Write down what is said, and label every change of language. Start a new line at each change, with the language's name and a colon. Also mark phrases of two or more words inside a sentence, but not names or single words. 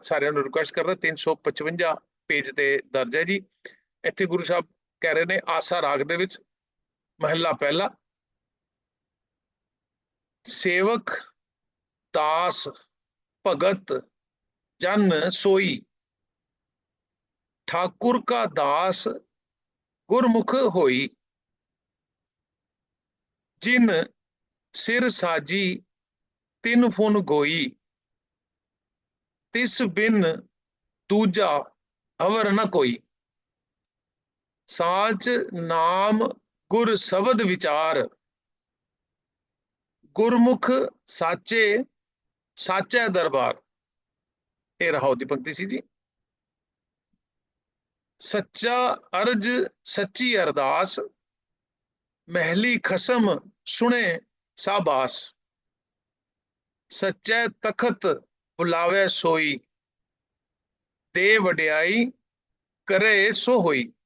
Punjabi: ਸਾਰਿਆਂ ਨੂੰ ਰਿਕੁਐਸਟ ਕਰਦਾ 355 ਪੇਜ ਤੇ ਦਰਜ ਹੈ ਜੀ। ਇੱਥੇ ਗੁਰੂ ਸਾਹਿਬ ਕਹਿ ਰਹੇ ਨੇ ਆਸਾ ਰਾਗ ਦੇ ਵਿੱਚ ਮਹੱਲਾ ਪਹਿਲਾ, ਸੇਵਕ ਦਾਸ ਭਗਤ ਜਨ ਸੋਈ, ਠਾਕੁਰ ਕਾ ਦਾਸ ਗੁਰਮੁਖ ਹੋਈ, ਜਿਨ ਸਿਰ ਸਾਜੀ ਤਿਨ ਫੁਨ ਗੋਈ, ਤਿਸ ਬਿਨ ਦੂਜਾ ਅਵਰ ਨ ਕੋਈ, ਸਾਚ ਨਾਮ ਗੁਰ ਸ਼ਬਦ ਵਿਚਾਰ, ਗੁਰਮੁਖ ਸਾਚੇ ਸਾਚਾ ਦਰਬਾਰ। ਇਹ ਰਹਾਉ ਦੀ ਪੰਕਤੀ ਸੀ ਜੀ। ਸੱਚਾ ਅਰਜ ਸੱਚੀ ਅਰਦਾਸ, ਮਹਿਲੀ ਖਸਮ ਸੁਣੇ ਸਾਬਾਸ, ਸੱਚੇ ਤਖਤ ਬੁਲਾਵੇ ਸੋਈ, ਦੇ ਵਡਿਆਈ ਕਰੇ ਸੋ ਹੋਈ,